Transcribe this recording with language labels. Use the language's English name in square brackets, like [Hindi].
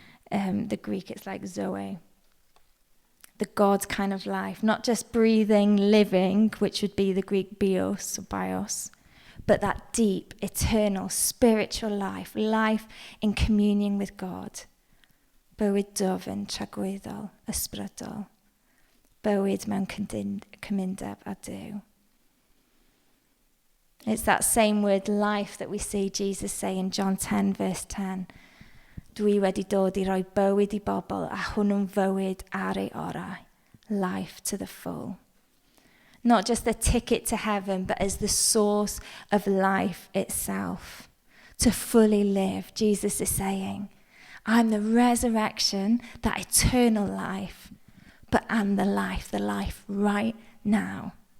[English] The Greek, it's like zoe. The God kind of life. Not just breathing, living, which would be the Greek bios or bios, but that deep, eternal, spiritual life. Life in communion with God. [Welsh] Bywyd dwfn tragweddol, ysbrydol. Bywyd mewn cymundeb a Duw. [English] It's that same word life that we see Jesus say in John 10 verse 10. [Welsh] Dwi wedi dod I roi bywyd I bobl a hwnnw'n fywyd ar ei orau. [English] Life to the full. Not just the ticket to heaven, but as the source of life itself. To fully live, Jesus is saying, I'm the resurrection, that eternal life, but I'm the life right now.